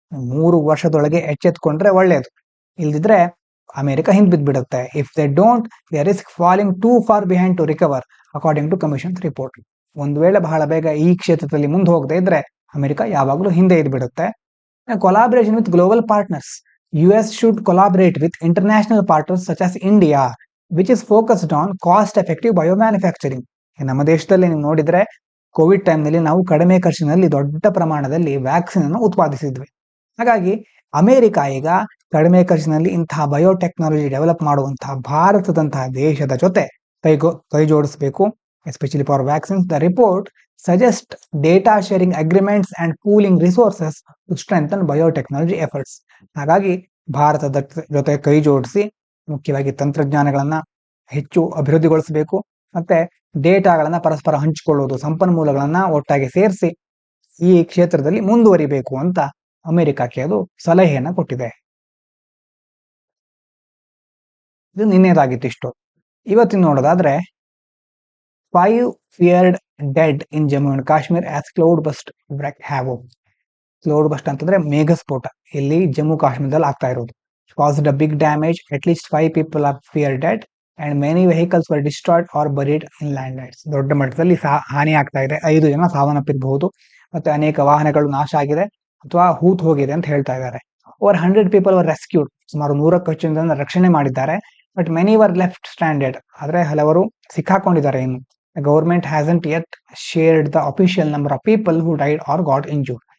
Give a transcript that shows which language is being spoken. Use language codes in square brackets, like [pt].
[kn] 3 ವರ್ಷದೊಳಗೆ ಎಚ್ಚೆತ್ಕೊಂಡ್ರೆ ಒಳ್ಳೆಯದು, ಇಲ್ದಿದ್ರೆ America Hind ಬಿದ್ಬಿಡುತ್ತೆ. [en] If they don't, they risk falling too far behind to recover, according to commission report. [kn] ಒಂದು ವೇಳೆ ಬಹಳ ಬೇಗ ಈ ಕ್ಷೇತ್ರದಲ್ಲಿ ಮುಂದೆ ಹೋಗದೆ ಇದ್ರೆ ಅಮೆರಿಕ ಯಾವಾಗಲೂ ಹಿಂದೆ ಇದ್ಬಿಡುತ್ತೆ. [en] Collaboration with global partners. US should collaborate with international partners such as India, which is focused on cost effective biomanufacturing. [kn] ನಮ್ಮ ದೇಶದಲ್ಲಿ ನೀವು ನೋಡಿದ್ರೆ ಕೋವಿಡ್ ಟೈಮ್ನಲ್ಲಿ ನಾವು ಕಡಿಮೆ ಖರ್ಚಿನಲ್ಲಿ ದೊಡ್ಡ ಪ್ರಮಾಣದಲ್ಲಿ ವ್ಯಾಕ್ಸಿನ್ ಅನ್ನು ಉತ್ಪಾದಿಸಿದ್ವಿ. ಹಾಗಾಗಿ ಅಮೆರಿಕ ಈಗ ಕಡಿಮೆ ಖರ್ಚಿನಲ್ಲಿ ಇಂತಹ ಬಯೋಟೆಕ್ನಾಲಜಿ ಡೆವಲಪ್ ಮಾಡುವಂತಹ ಭಾರತದಂತಹ ದೇಶದ ಜೊತೆ ಕೈ ಜೋಡಿಸಬೇಕು, [en] Especially for vaccines. The report suggest data sharing agreements and pooling resources to strengthen biotechnology efforts. [kn] ಹಾಗಾಗಿ ಭಾರತದ ಜೊತೆ ಕೈ ಜೋಡಿಸಿ ಮುಖ್ಯವಾಗಿ ತಂತ್ರಜ್ಞಾನಗಳನ್ನ ಹೆಚ್ಚು ಅಭಿವೃದ್ಧಿಗೊಳಿಸಬೇಕು, ಮತ್ತೆ ಡೇಟಾಗಳನ್ನ ಪರಸ್ಪರ ಹಂಚಿಕೊಳ್ಳುವುದು, ಸಂಪನ್ಮೂಲಗಳನ್ನ ಒಟ್ಟಾಗಿ ಸೇರಿಸಿ ಈ ಕ್ಷೇತ್ರದಲ್ಲಿ ಮುಂದುವರಿಬೇಕು ಅಂತ ಅಮೆರಿಕಕ್ಕೆ ಅದು ಸಲಹೆಯನ್ನ ಕೊಟ್ಟಿದೆ. ಇದು ನಿನ್ನೆದಾಗಿತ್ತು ಇಷ್ಟು. ಇವತ್ತಿನ ನೋಡೋದಾದ್ರೆ [en] 5 feared dead in Jammu and Kashmir as cloud burst wreak havoc. [kn] Cloud burst ಅಂತಂದ್ರೆ ಮೇಘಸ್ಫೋಟ ಇಲ್ಲಿ ಜಮ್ಮು ಕಾಶ್ಮೀರದಲ್ಲಿ ಆಗ್ತಾ ಇರೋದು. [en] caused a big damage, at least 5 people are feared dead and many vehicles were destroyed or buried in landslides. [kn] ದೊಡ್ಡ ಮಟ್ಟದಲ್ಲಿ ಹಾನಿ ಆಗ್ತಾ ಇದೆ, 5 ಜನ ಸಾವನ್ನಪ್ಪಿರಬಹುದು, ಮತ್ತೆ ಅನೇಕ ವಾಹನಗಳು ನಾಶ ಆಗಿದೆ ಅಥವಾ ಹೂತ್ ಹೋಗಿದೆ ಅಂತ ಹೇಳ್ತಾ ಇದ್ದಾರೆ. [en] Over 100 people were rescued. [kn] ಸುಮಾರು 100ಕ್ಕೂ ಹೆಚ್ಚು ಜನರನ್ನು ರಕ್ಷಣೆ ಮಾಡಿದ್ದಾರೆ. [en] But many were left stranded. [kn] ಆದ್ರೆ ಹಲವರು ಸಿಕ್ಕಾಕೊಂಡಿದ್ದಾರೆ ಇನ್ನು. [en] Government hasn't yet shared the official number of people who died or got injured.